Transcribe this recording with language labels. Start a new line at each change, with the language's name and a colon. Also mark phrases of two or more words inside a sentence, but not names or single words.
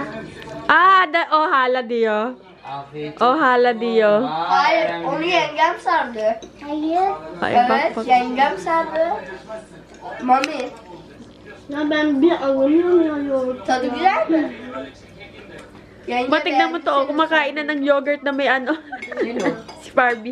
Turkish: Aa, o hala diyor. Afiyet O hala diyor. Hayır, onu yengem sardı. Hayır. Ay, Evet, bak. yengem sardı. Mami, Ya ben bir alamıyorum ya yoğurt. tadı güzel mi? Yenge
Filipino: Ba, tignan mo to. Oh, kumakain na ng yogurt na may ano. Si Barbie.